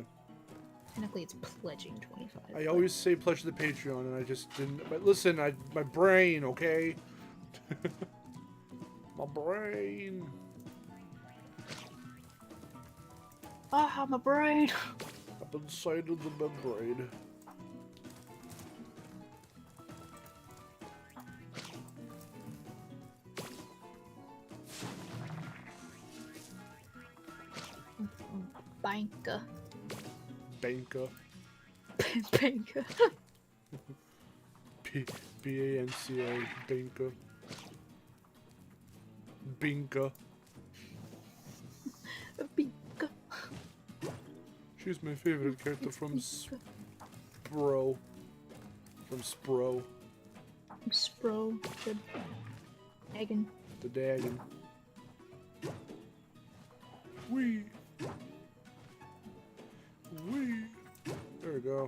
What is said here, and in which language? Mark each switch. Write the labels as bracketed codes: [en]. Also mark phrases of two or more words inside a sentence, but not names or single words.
[en] technically it's pledging 25. I always say pledge to the Patreon, and I just didn't. But listen, my brain, okay? My brain. Ah, my brain. Up inside of the membrane. Banka. Banka. Banka. B-A-N-C-A. Banka. Binka. Banka. She's my favorite character from Spro. From Spro. Spro. The Dragon. The dragon. Wee. Wee. There we go.